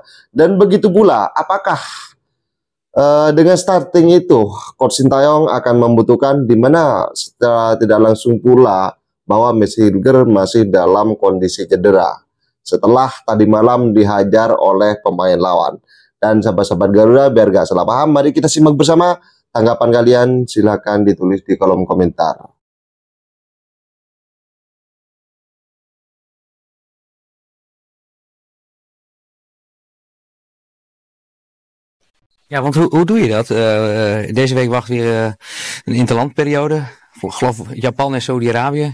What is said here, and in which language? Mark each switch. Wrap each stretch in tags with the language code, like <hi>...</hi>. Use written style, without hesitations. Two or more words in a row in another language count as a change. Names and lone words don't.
<id>Dan begitu pula, apakah dengan starting itu Coach Sintayong akan membutuhkan, di mana secara tidak langsung pula bahwa Max Hilger masih dalam kondisi cedera setelah tadi malam dihajar oleh pemain lawan. Dan sahabat-sahabat Garuda, biar gak salah paham, mari kita simak bersama. Tanggapan kalian silahkan ditulis di kolom komentar.</id> <nl>Ja, want hoe doe je dat? Deze week wacht weer een interlandperiode. Voor, geloof Japan en Saudi-Arabië.</nl>